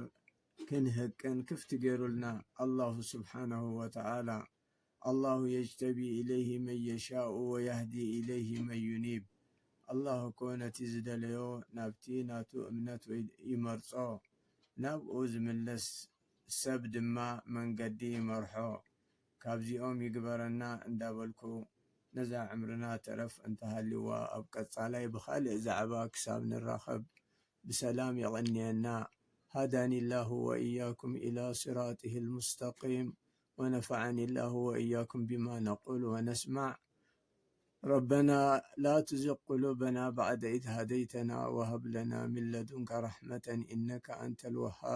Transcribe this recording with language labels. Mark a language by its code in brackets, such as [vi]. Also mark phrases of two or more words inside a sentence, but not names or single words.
[ti] ክንህቅን ክፍቲ ገይሩልና [ar] الله سبحانه وتعالى። الله يجتبي إليه من يشاء ويهدي إليه من ينيب። [ti] አላሁ እኮ ነቲ ዝደለዮ ናብቲ ናቱ እምነት ይመርፆ፣ ናብኡ ዝምለስ ሰብ ድማ መንገዲ ይመርሖ። ካብዚኦም ይግበረና እንዳበልኩ ነዛ ዕምርና ተረፍ እንተሃልዋ ኣብ ቀፃላይ ብካልእ ዛዕባ ክሳብ ንራኸብ [ar] بسلام يغنينا. هداني الله وإياكم إلى صراطه المستقيم ونفعني الله وإياكم بما نقول ونسمع. ربنا لا تزغ قلوبنا بعد إذ هديتنا وهب لنا من لدنك رحمة إنك أنت الوهاب.